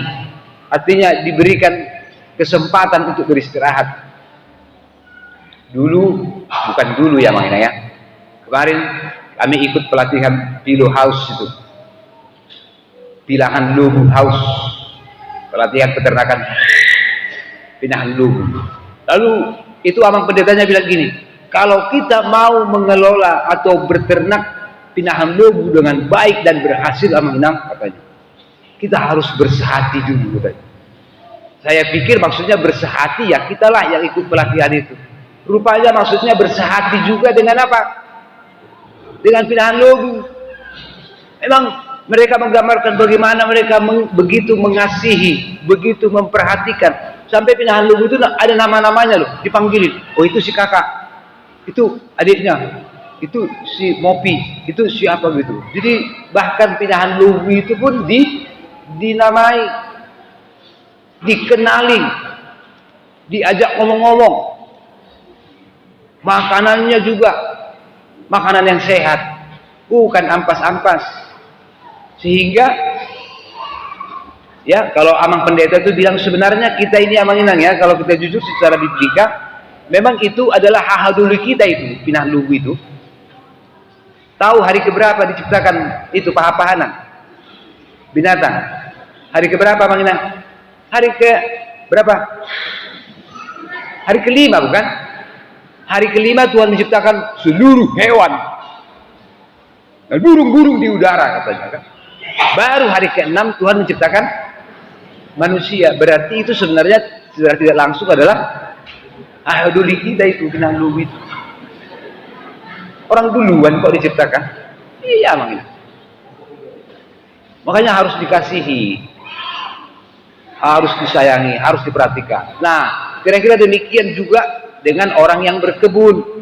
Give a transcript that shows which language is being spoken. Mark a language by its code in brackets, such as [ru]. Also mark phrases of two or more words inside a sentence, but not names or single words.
[id] Artinya diberikan kesempatan untuk beristirahat. Dulu, bukan dulu ya [bbc] Amang Inang [id] ya. Kemarin kami ikut pelatihan Pilo House itu. [bbc] Pilahan Lubu [id] House. Pelatihan peternakan [bbc] pinahan lubu. [id] Lalu itu Amang pendetanya bilang gini, kalau kita mau mengelola atau berternak [bbc] pinahan lubu [id] dengan baik dan berhasil [bbc] Amang Inang [id] katanya, kita harus bersehati dulu katanya. Saya pikir maksudnya bersehati ya kitalah yang ikut pelatihan itu. Rupanya maksudnya bersehati juga dengan apa? Dengan [bbc] pinahan lubu. [id] Memang mereka menggambarkan bagaimana mereka begitu mengasihi, begitu memperhatikan. Sampai [bbc] pinahan lubu [id] itu ada nama-namanya loh, dipanggilin. Oh itu si kakak, itu adiknya, itu si Mopi, itu siapa gitu. Jadi bahkan [bbc] pinahan lubu [id] itu pun dinamai, dikenali, diajak ngomong-ngomong. Makanannya juga makanan yang sehat, bukan ampas-ampas. Sehingga ya kalau Amang Pendeta itu bilang sebenarnya kita ini [bbc] Amang Inang [id] ya, kalau kita jujur secara biblika, memang itu adalah hak dulu kita itu, [bbc] pinahan lubu itu. [id] Tahu hari keberapa diciptakan itu paha-pahanan binatang? Hari keberapa [bbc] Amang Inang? [id] Hari ke berapa? Hari kelima bukan? Hari kelima Tuhan menciptakan seluruh hewan dan burung-burung di udara katanya kan. Baru hari ke-6 Tuhan menciptakan manusia. Berarti itu sebenarnya secara tidak langsung adalah dulu kita itu [bbc] pinahan lubu [id] itu. Orang duluan kok diciptakan. Iya [bbc] Amang Inang. [id] Makanya harus dikasihi, harus disayangi, harus diperhatikan. Nah, kira-kira demikian juga dengan orang yang berkebun.